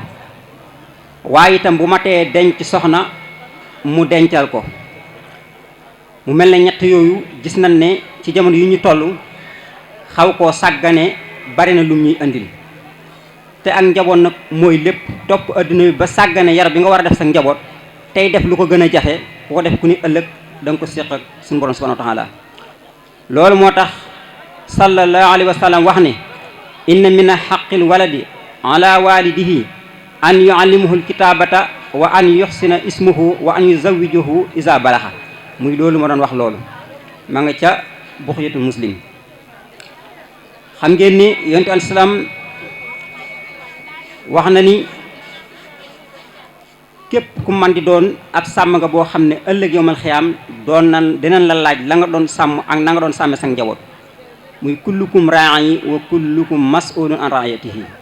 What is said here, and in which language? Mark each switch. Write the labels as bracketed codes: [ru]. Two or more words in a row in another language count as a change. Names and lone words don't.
[wo] waaye itam bu matee denc soxna mu dencal ko mu mel ne ñett yooyu gis nañ ne ci jamono yu ñu toll xaw koo sàggane bari na lum ñuy andil te ak njaboot nag mooy lépp topp adduna bi ba sàggane yar bi nga war a def sa njaboot tey def lu ko gën a jafe ku ko def ku ni ëllëg da nga ko séq ak suñu borom [ar] سبحانه وتعالى. [wo] loolu moo tax [ar] صلى الله عليه وسلم [wo] wax ne [ar] إن من حق الولد على والده أن يعلمه الكتابة وأن يحسن اسمه وأن يزوجه إذا بلغ [wo] muy loolu ma doon wax loolu ma nga ca buxyatul muslim. xam ngeen ni yonent al salaam wax na ni képp ku man di doon ab sàmm nga boo xam ne ëllëg [ar] يوم القيامة [wo] doon nan dinañ la laaj la nga doon sàmm ak na nga doon sàmme sa njaboot muy [ar] كلكم راع وكلكم مسؤول عن رعيته.